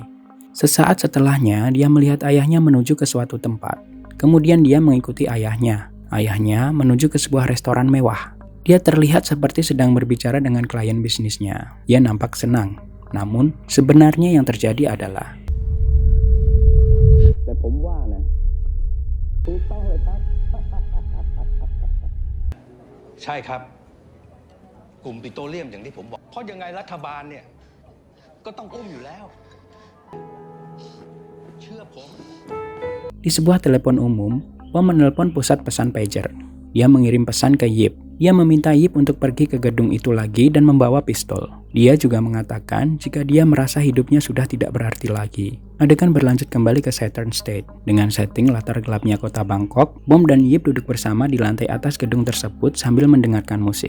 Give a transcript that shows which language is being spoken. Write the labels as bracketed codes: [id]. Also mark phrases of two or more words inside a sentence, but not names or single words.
[id] Sesaat setelahnya, dia melihat ayahnya menuju ke suatu tempat. Kemudian dia mengikuti ayahnya. Ayahnya menuju ke sebuah restoran mewah. Dia terlihat seperti sedang berbicara dengan klien bisnisnya. Dia nampak senang. Namun, sebenarnya yang terjadi adalah [th] แต่ผมว่านะถูกต้องเลยครับ ใช่ครับกลุ่มปิโตรเลียมอย่างที่ผมบอกเพราะยังไงรัฐบาลเนี่ยก็ต้องอุ้มอยู่แล้วเชื่อผม [id] Di sebuah telepon umum, Bom menelpon pusat pesan pager. Dia mengirim pesan ke Yip. Dia meminta Yip untuk pergi ke gedung itu lagi dan membawa pistol. Dia juga mengatakan jika dia merasa hidupnya sudah tidak berarti lagi. Adegan berlanjut kembali ke Saturn State. Dengan setting latar gelapnya kota Bangkok, Bom dan Yip duduk bersama di lantai atas gedung tersebut sambil mendengarkan musik.